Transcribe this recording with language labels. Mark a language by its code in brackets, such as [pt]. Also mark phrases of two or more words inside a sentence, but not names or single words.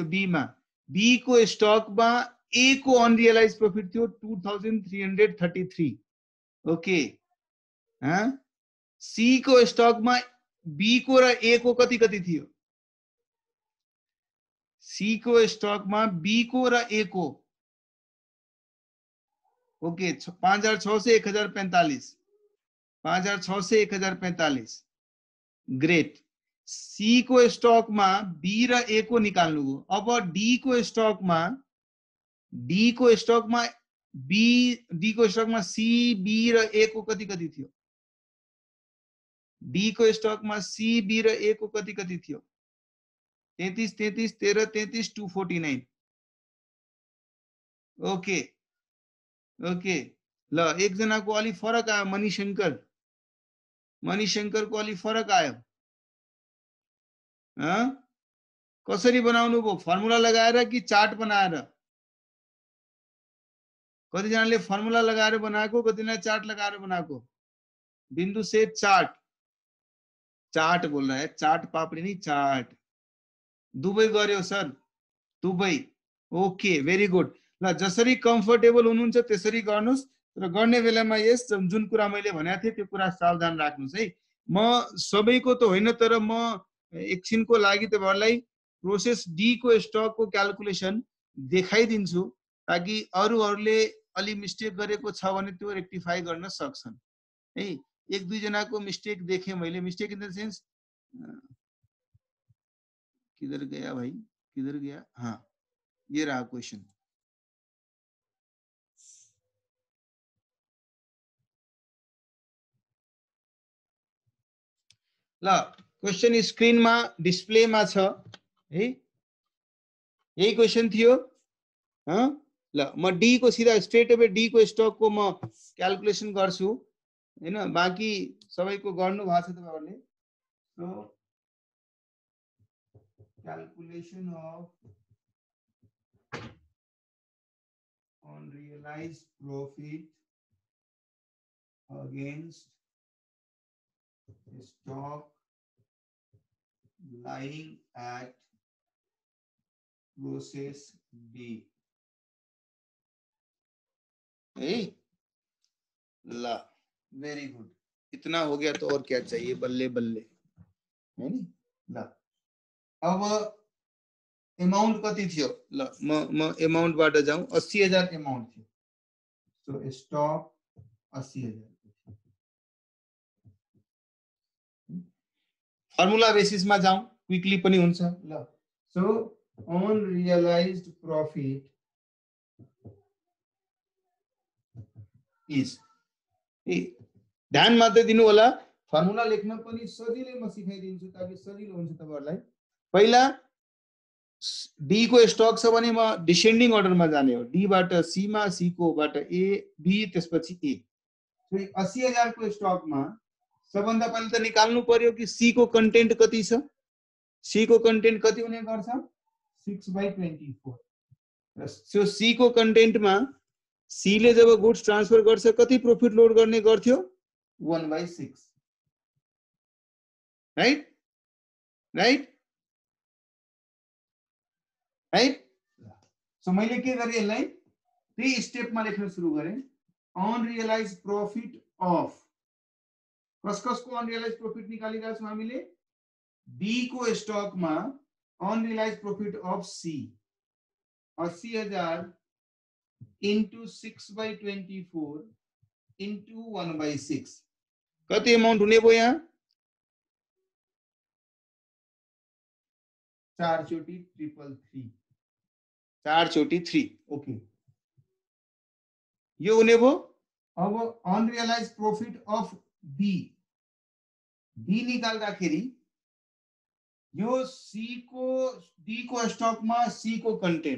[ne] बी मा बी को स्टक मा ए को [en] unrealized profit [ne] थियो 2333. ओके. सी को स्टक मा बी को र ए को कति थियो? सी को स्टक मा बी को र ए को ओके 5600 1045. 5600 1045. ग्रेट. सी को स्टक में बी र ए को निकाल्नु हो. अब डी को स्टक में डी को स्टक में सी बी र ए को कति थियो? डी को स्टक में सी बी र ए को कति थियो? 33 13 33 249. ओके ल एक जना को अलि फरक आयो. मणिशंकर को अलि फरक आयो. कसरी बनाउनु भो? फर्मुला लगाएर कि चार्ट बनाएर? कति जनाले फर्मुला लगाएर बनाएको, कति जनाले चार्ट लगाएर बनाएको? [hi] बिंदु से चार्ट बोल रहा है. चार्ट पापड़ी नहीं, चार्ट. [ne] दुबै गर्यो सर, दुबै. [en] okay, very good. [ne] ल जसरी कम्फर्टेबल हुनुहुन्छ त्यसरी गर्नुस्. र गर्ने बेलामा यस जुन कुरा मैले भनेको थिए त्यो कुरा सावधान राख्नुस् है. म सबैको त होइन, तर म एकछिनको लागि तपाईहरुलाई प्रोसेस डी को स्टक को क्याल्कुलेसन देखाइदिन्छु ताकि अरूहरुले अलि मिस्टेक गरेको छ भने त्यो रेक्टिफाई गर्न सक्छन् है. एक दुई जनाको मिस्टेक देखे मैले. [en] mistake in the sense [hi] किधर गया भाई, किधर गया? हाँ, ये रहा क्वेश्चन. [ne] ल क्वेश्चन स्क्रीन में डिस्प्ले में छ है. यही क्वेश्चन थियो. ल म डी को सीधा [en] straight away [ne] डी को स्टक को म क्याल्कुलेसन गर्छु हैन. बाँकी सबैको गर्नु भएको छ तपाईहरुले. [en] so calculation of unrealized profit against stock lying at process B. hey? ला very good. [hi] इतना हो गया तो और क्या चाहिए? [ne] बल्ले बल्ले है नी. ला अब अमाउंट कति थियो? ल म अमाउंट बाट जाऊं. 80,000 अमाउंट थियो. [en] so stock 80,000. [ne] फर्मुला बेसिस में जाऊं, क्विकली पनि हुन्छ. ल [en] so unrealized profit is [ne] ध्यान मात्रै दिनु होला. फर्मुला लेख्न पनि सजिलै म सिकाइदिन्छु ताकि सजिलो हुन्छ तपाईहरुलाई. पहिला डी को स्टक छ भने म [en] descending order [ne] में जाने हो. डी बाट सी मा, सी को बाट ए, बी त्यसपछि ए. तो 80,000 को स्टक में सबभन्दा पहिले त निकाल्नु पर्यो कि सी को कन्टेन्ट कति छ. सी को कन्टेन्ट कति हुने गर्छ? 6/24. सो सी को कन्टेन्ट में सी ले जब [en] goods transfer [ne] गर्छ कति प्रॉफिट लोड गर्ने गर्थ्यो? [en] 1/6. right. right. [ne] सो मैले के गरेँ यसलाई त्यही स्टेपमा लेख्न सुरु गरेँ। [en] unrealized profit of [ne] कसको [en] unrealized profit [ne] निकालिरहेको छौँ हामीले बी को स्टकमा [en] unrealized profit of [ne] सी 80,000 into 6/24 into 1/6 कति अमाउंट हुने भयो यहाँ 4 चोटी 333 4 चोटी 3 ओके यो हुने भयो। अब [en] unrealized profit of [ne] बी निकाल्दाखेरि यो सी को डी को स्टकमा सी को कन्टेन्ट